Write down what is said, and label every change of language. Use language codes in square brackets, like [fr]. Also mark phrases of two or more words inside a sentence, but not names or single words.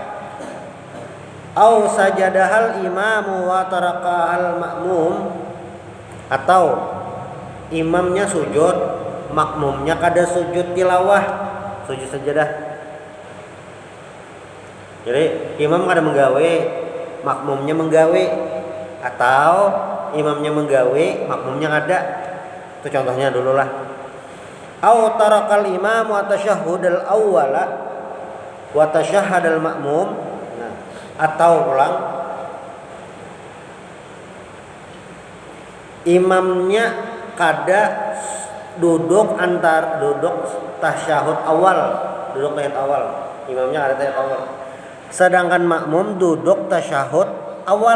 [ar] أو سجد الإمام وترك المأموم, [bjn] atau imamnya sujud, makmumnya kada sujud tilawah, sujud sajadah. Jadi imam kada menggawe, makmumnya menggawe, atau imamnya menggawe, makmumnya kada. Itu contohnya dulu lah. [ar] أو ترك الإمام التشهد الأول وتشهد المأموم. [bjn] Nah, atau ulang imamnya kada duduk tasyahud awal, duduk tahiyat awal. Imamnya ada tahiyat awal. Sedangkan makmum duduk tasyahud awal.